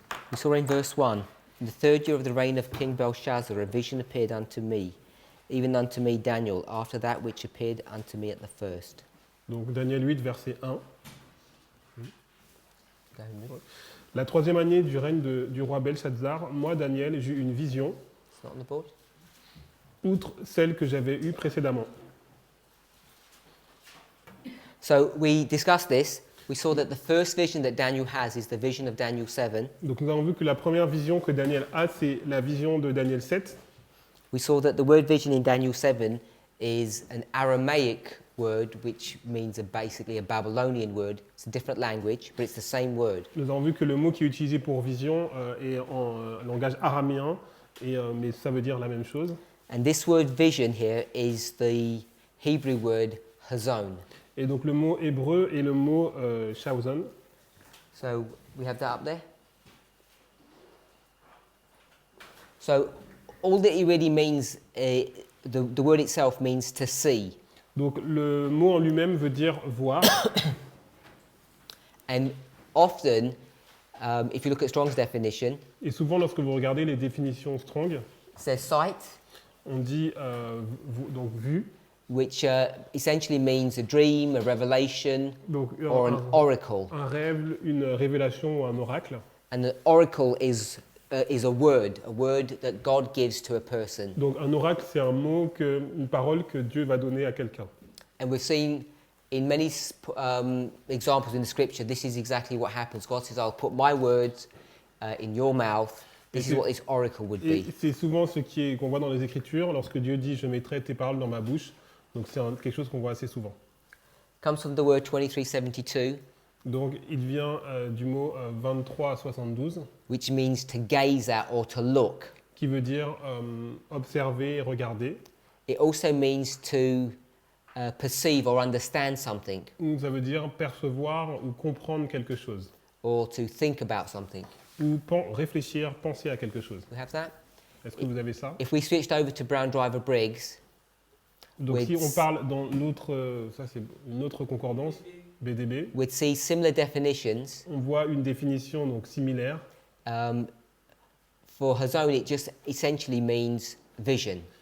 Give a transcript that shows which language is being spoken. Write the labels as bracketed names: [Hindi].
[English] We saw in verse 1, in the third year of the reign of King Belshazzar, a vision appeared unto me, even unto me Daniel, after that which appeared unto me at the first. [French] Donc Daniel 8, verset 1. [English] Go ahead. [French] La troisième année du règne du roi Belshazzar, moi Daniel, j'eus une vision, [English] It's not on the board. [French] outre celle que j'avais eue précédemment. [English] So we discussed this. We saw that the first vision that Daniel has is the vision of Daniel 7. [French] Donc nous avons vu que la première vision que Daniel a, c'est la vision de Daniel 7. [English] We saw that the word vision in Daniel 7 is an Aramaic word, which means basically a Babylonian word. It's a different language, but it's the same word. [French] Nous avons vu que le mot qui est utilisé pour vision est en langage araméen, mais ça veut dire la même chose. [English] And this word vision here is the Hebrew word hazon. [French] Et donc le mot hébreu est le mot shawzon. [English] So we have that up there. So all that it really means, the word itself means to see. [French] Donc le mot en lui-même veut dire voir. [English] And often, if you look at Strong's definition, [French] Et souvent lorsque vous regardez les définitions Strong, [English] it says sight, [French] on dit donc vue. [English] which essentially means a dream, a revelation, [French] Donc [English] or an oracle. [French] un rêve, une révélation ou un oracle. [English] And an oracle is a word that God gives to a person. [French] Donc un oracle, c'est un mot, une parole que Dieu va donner à quelqu'un. [English] And we've seen in many examples in the scripture, this is exactly what happens. God says, I'll put my words in your mouth. This is what this oracle would [French] Et [English] be. [French] c'est souvent ce qu'on voit dans les Écritures, lorsque Dieu dit « Je mettrai tes paroles dans ma bouche ». Donc c'est quelque chose qu'on voit assez souvent. [English] Comes from the word 2372, [French] Donc il vient du mot 23 à 72, [English] which means to gaze at or to look. [French] qui veut dire observer, regarder. [English] It also means to perceive or understand something, [French] Ou ça veut dire percevoir ou comprendre quelque chose. [English] or to think about something. [French] Ou réfléchir, penser à quelque chose. [English] We have that? [French] Est-ce que vous avez ça? [English] If we switched over to Brown Driver Briggs, [French] Donc si on parle dans notre, ça c'est une autre concordance, BDB, [English] we'd see similar definitions. [French] on voit une définition donc similaire. [English] For hazon, it just essentially means vision.